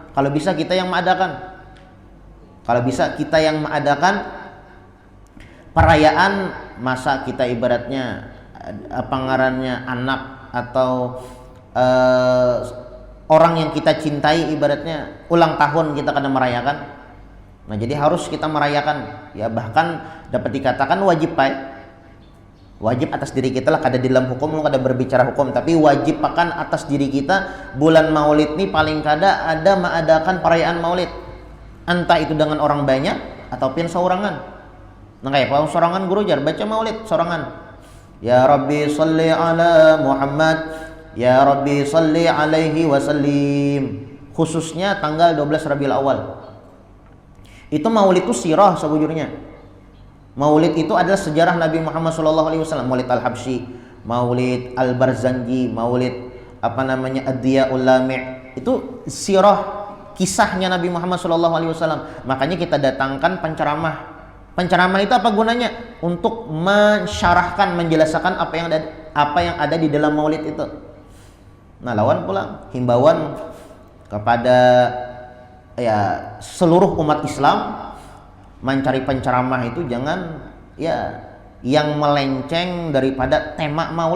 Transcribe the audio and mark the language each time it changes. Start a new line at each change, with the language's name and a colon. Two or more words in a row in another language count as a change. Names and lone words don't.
Indonesian: Kalau bisa kita yang mengadakan perayaan, masa kita ibaratnya ngarannya anak atau orang yang kita cintai ibaratnya ulang tahun kita kadang merayakan. Nah, jadi harus kita merayakan. Ya, bahkan dapat dikatakan wajib, Pak.
Banjar: Wajib atas diri kita lah, kada di dalam hukum, lu kada berbicara hukum, tapi wajib akan atas diri kita bulan Maulid ini paling kada ada mengadakan perayaan Maulid.
Indonesian: Entah itu dengan orang banyak ataupun seorangan.
Banjar: Nah, kayak kalau sorangan guru jar baca Maulid sorangan.
Arabic: يا رب صل على محمد يا رب صل عليه وسلم.
Indonesian: Khususnya tanggal 12 Rabiul Awal. Itu Maulid itu sirah sebujurnya. Maulid itu adalah sejarah Nabi Muhammad SAW. Maulid Al-Habsyi, Maulid Al-Barzanji, Maulid Ad-Diya'ul Lami'. Itu sirah kisahnya Nabi Muhammad SAW. Makanya kita datangkan penceramah. Penceramah itu apa gunanya? Untuk mensyarahkan, menjelaskan apa yang ada di dalam Maulid itu. Nah, lawan pula himbauan kepada ya seluruh umat Islam, mencari penceramah itu jangan ya yang melenceng daripada tema Maulid.